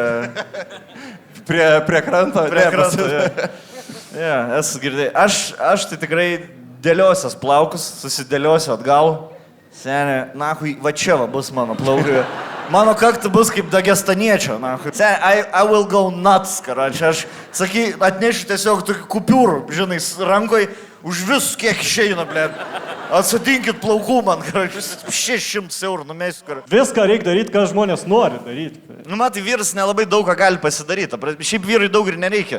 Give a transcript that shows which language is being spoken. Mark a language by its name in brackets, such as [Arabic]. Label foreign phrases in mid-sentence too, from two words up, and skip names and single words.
[Lithuanian] Prie kranto. Prie kranto, ja, esu girdėjęs. Aš tai tikrai dėliosios plaukus, susidėliosiu atgal. Senė, nahui, va čia va bus mano plaukai. Mano kakta bus kaip dagestaniečio, nahui. Senė, [English] I will go nuts, [Lithuanian] karoči. Aš, saky, atnešiu tiesiog tokį kupiūrų, žinai, rankoj, už visus kiek išeina, blėt. Atsadinkit plaukų man, karoči, 600 eurų numesiu, karoči. Viską reikia daryti, ką žmonės nori daryti. Nu, matai, vyras nelabai daug ką gali pasidaryti. Šiaip vyrai daug ir nereikia.